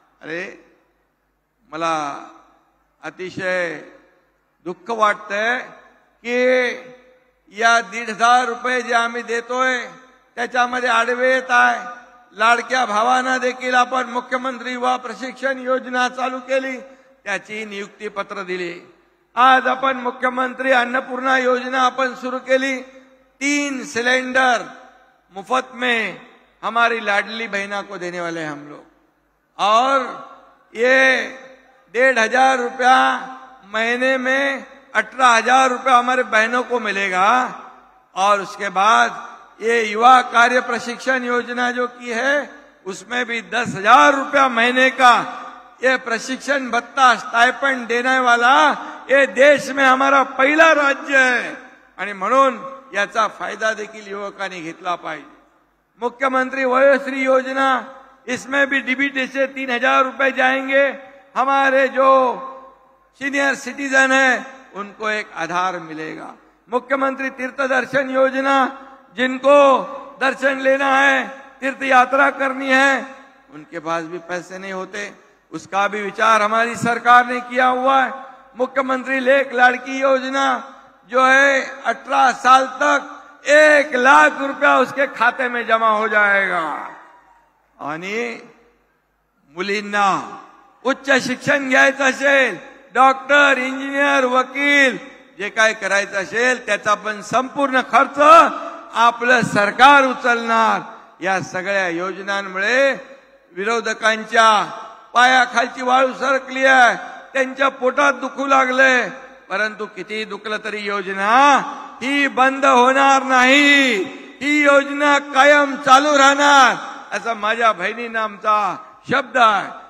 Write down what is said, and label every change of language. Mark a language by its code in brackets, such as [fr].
[mr] अरे मला अतिशय दुःख वाटतंय की या 1,500 रुपये जे आम्ही देतोय त्याच्यामध्ये आडवे येत आहे। लाडक्या भावांना देखील आपण मुख्यमंत्री युवा प्रशिक्षण योजना चालू केली, त्याची नियुक्ती पत्र दिली। आज आपण मुख्यमंत्री अन्नपूर्णा योजना अपन शुरू केली, [hi] 3 सिलेंडर मुफ्त में हमारी लाडली बहना को देने वाले हैं हम लोग। और ये 1,500 रुपया महीने में 18,000 रुपया हमारे बहनों को मिलेगा। और उसके बाद ये युवा कार्य प्रशिक्षण योजना जो की है उसमें भी 10,000 रुपया महीने का ये प्रशिक्षण भत्ता स्टाइपेंड देने वाला ये देश में हमारा पहिला राज्य है। [mr] आणि म्हणून याचा फायदा देखील युवकांनी घेतला पाहिजे। [hi] मुख्यमंत्री वयोश्री योजना, इसमें भी डीबीटी से 3,000 रुपए जाएंगे। हमारे जो सीनियर सिटीजन है उनको एक आधार मिलेगा। मुख्यमंत्री तीर्थ दर्शन योजना, जिनको दर्शन लेना है, तीर्थ यात्रा करनी है, उनके पास भी पैसे नहीं होते, उसका भी विचार हमारी सरकार ने किया हुआ है। मुख्यमंत्री लेख लाड़की योजना जो है 18 साल तक 1 लाख रुपया उसके खाते में जमा हो जाएगा। [mr] आणि मुलींना उच्च शिक्षण घ्यायचं असेल, डॉक्टर, इंजिनियर, वकील जे काय करायचं असेल त्याचा पण संपूर्ण खर्च आपलं सरकार उचलणार। या सगळ्या योजनांमुळे विरोधकांच्या पायाखालची वाळू सरकली आहे, त्यांच्या पोटात दुखू लागले, परंतु किती दुखलं तरी योजना ही बंद होणार नाही, ही योजना कायम चालू राहणार असा माझ्या बहिणींना आमचा शब्द आहे।